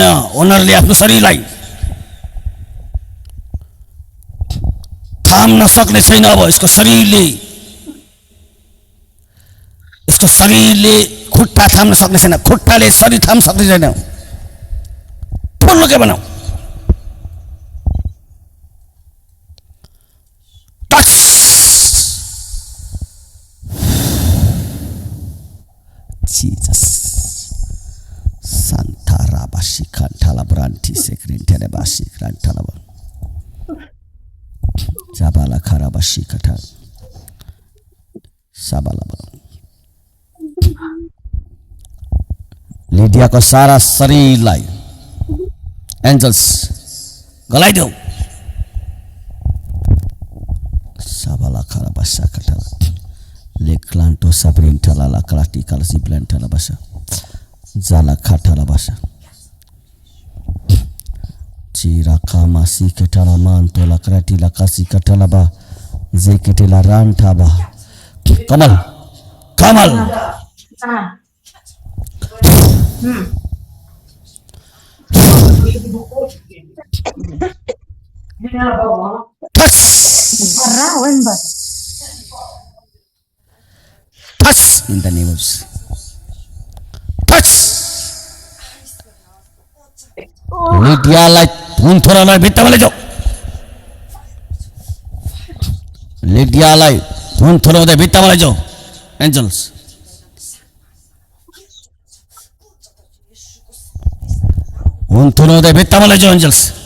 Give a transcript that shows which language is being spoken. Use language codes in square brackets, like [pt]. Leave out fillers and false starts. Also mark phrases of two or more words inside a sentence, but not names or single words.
[ne] ओनरले आफ्नो शरीरलाई थाम्न सक्ने छैन। अब यसको शरीरले खुट्टा थाम्न सक्ने छैन। खुट्टाले शरीर थाम्न सक्ने छैन। फुल्लुके बनाऊ। Jesus Santa Rabashi Kantala Branti Sekrin Telebashi Krantalaba Zabala Karabashi Kata Sabalaba Lydia को सारा शरीरलाई एन्जल्स गलाइदेऊ। Sabala Karabasha Katala Leklanto Sabrintala la Kalati Kalasi Plantala Basha Zala Katala Basha Chira Kamasi Ketala Manto la Krati la Kasi Katalaba Zeketela Rantaba Kamal [en] touch in the name of Jesus. Touch. [ne] लिडियालाई हुन्थोरालाई भित्तामा लैजाऊ। लिडियालाई हुन्थोराउँदै भित्तामा लैजाऊ एन्जल्स। हुन्थोराउँदै भित्तामा लैजाऊ एन्जल्स।